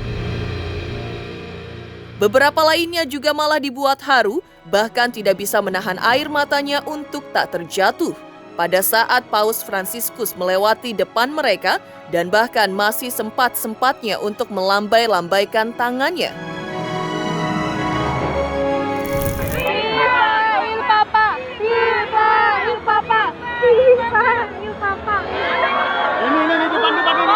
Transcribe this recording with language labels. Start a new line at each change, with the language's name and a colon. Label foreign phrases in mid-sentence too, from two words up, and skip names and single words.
Indonesian: Beberapa lainnya juga malah dibuat haru, bahkan tidak bisa menahan air matanya untuk tak terjatuh pada saat Paus Fransiskus melewati depan mereka dan bahkan masih sempat-sempatnya untuk melambai-lambaikan tangannya.
Italian: Viva il Papa! Viva il Papa! Viva il Papa!
Indonesian: Ini depan ini.